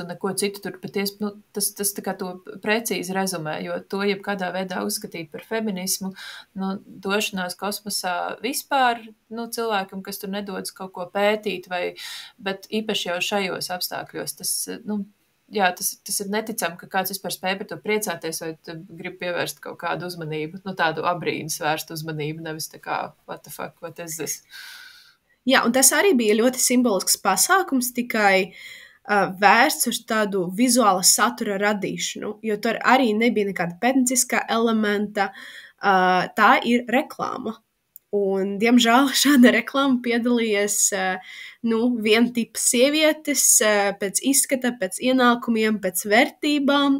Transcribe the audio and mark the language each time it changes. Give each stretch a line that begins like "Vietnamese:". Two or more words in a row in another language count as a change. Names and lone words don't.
Latvian: un neko citu tur patiesi, tas tā kā to precīzi rezumē, jo to jebkādā veidā uzskatīt par feminismu, došanās kosmosā vispār, cilvēkam, kas tur nedodas kaut ko pētīt, bet īpaši jau šajos apstākļos, tas ir neticami, ka kāds vispār spēj par to priecāties vai grib pievērst kaut kādu uzmanību, tādu abrīnas vērstu uzmanību, nevis tā kā,
English: what the fuck, what is this?
Latvian: Jā, un tas arī bija ļoti simbolisks pasākums, tikai vērsts uz tādu vizuāla satura radīšanu, jo tur arī nebija nekāda pētnieciskā elementa, tā ir reklāma. Un, diemžēl, šāda reklāma piedalījies viena tipa sievietes pēc izskata, pēc ienākumiem, pēc vērtībām.